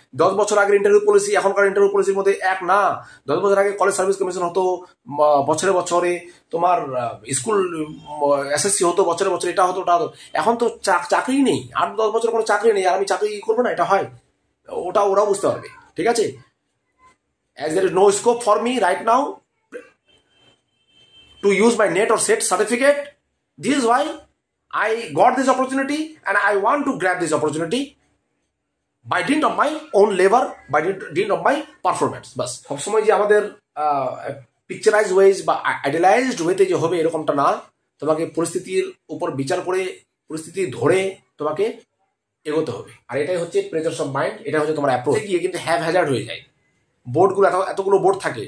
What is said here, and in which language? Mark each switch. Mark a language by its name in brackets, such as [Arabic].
[Bangla] 10 বছর আগের interview policy এখনকার ইন্টারভিউ পলিসির মধ্যে এক না। 10 বছর আগে কলেজ সার্ভিস কমিশন হতো, বছরে বছরে তোমার স্কুল এসএসসি হতো, বছরে বছরে এটা হতো ওটা হতো। এখন তো চাকরি নেই, 8-10 বছর কোনো চাকরি নেই, আর আমি চাকরি করবো না, এটা হয়? ওটা ওরাও বুঝতে পারবে। ঠিক আছে, [English] as there is no scope for me right now to use my NET or SET certificate, this is why I got this opportunity and I want to grab this opportunity by dint of my own labor, by dint of my performance. [Bangla] বাস, সবসময় যে আমাদের picturise wedge বা আইডিয়ালাইজড ওয়েতে যে হবে এরকমটা না, তোমাকে পরিস্থিতির উপর বিচার করে পরিস্থিতি ধরে তোমাকে এগোতে হবে। আর এটাই হচ্ছে প্রেজেন্স অফ মাইন্ড, এটা হচ্ছে তোমার অ্যাপ্রোচ। গিয়ে কিন্তু হ্যাভ হ্যাজার্ড হয়ে যায়, বোর্ডগুলো এতগুলো বোর্ড থাকে।